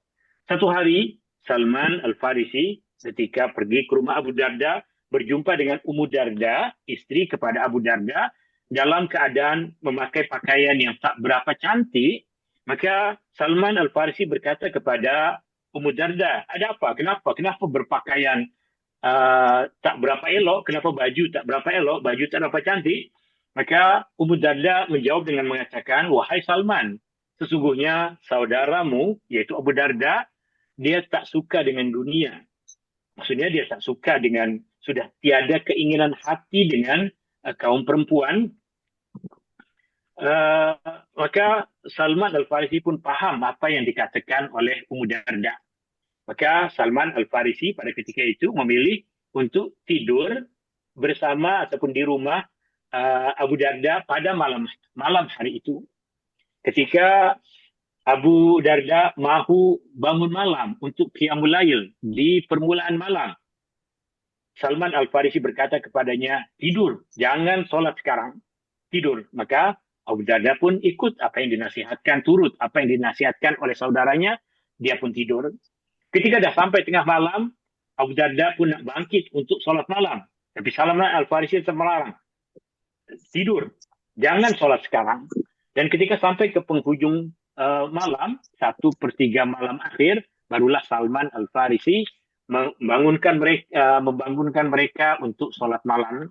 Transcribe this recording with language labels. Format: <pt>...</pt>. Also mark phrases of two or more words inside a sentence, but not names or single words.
<ms>Satu hari Salman Al-Farisi ketika pergi ke rumah Abu Darda berjumpa dengan Ummu Darda, istri kepada Abu Darda, dalam keadaan memakai pakaian yang tak berapa cantik. Maka Salman Al-Farisi berkata kepada Ummu Darda, ada apa? Kenapa berpakaian tak berapa elok? Kenapa baju tak berapa elok? Baju tak berapa cantik? Maka Ummu Darda menjawab dengan mengatakan, wahai Salman, sesungguhnya saudaramu, yaitu Abu Darda, dia tak suka dengan dunia. Maksudnya dia tak suka dengan, sudah tiada keinginan hati dengan kaum perempuan. Maka Salman Al-Farisi pun faham apa yang dikatakan oleh Ummu Darda. Maka Salman Al-Farisi pada ketika itu memilih untuk tidur bersama ataupun di rumah Abu Darda pada malam hari itu. Ketika Abu Darda mahu bangun malam untuk</ms> <ar>قيام الليل</ar> <ms>di permulaan malam, Salman Al-Farisi berkata kepadanya, tidur, jangan solat sekarang, tidur. Maka Abu Darda pun ikut apa yang dinasihatkan, turut apa yang dinasihatkan oleh saudaranya, dia pun tidur. Ketika dah sampai tengah malam, Abu Darda pun nak bangkit untuk solat malam. Tapi Salman Al-Farisi tetap melarang, tidur, jangan solat sekarang. Dan ketika sampai ke penghujung malam, 1/3 malam akhir, barulah Salman Al-Farisi membangunkan mereka untuk sholat malam.</ms>